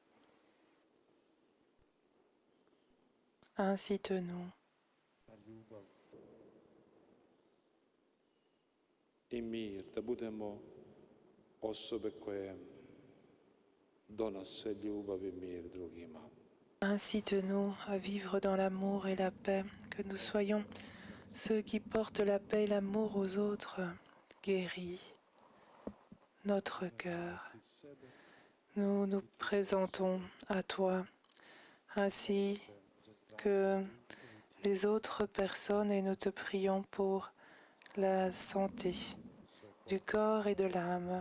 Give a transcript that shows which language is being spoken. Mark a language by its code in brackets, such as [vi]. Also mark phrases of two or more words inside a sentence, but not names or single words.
[fr] incite-nous [hr] na ljubav i mir, da budemo osobe koje donose ljubav i mir drugima. [fr] Incite-nous à vivre dans l'amour et la paix, que nous soyons ceux qui portent la paix et l'amour aux autres. Guéris notre cœur. Nous nous présentons à toi, ainsi que les autres personnes, et nous te prions pour la santé du corps et de l'âme.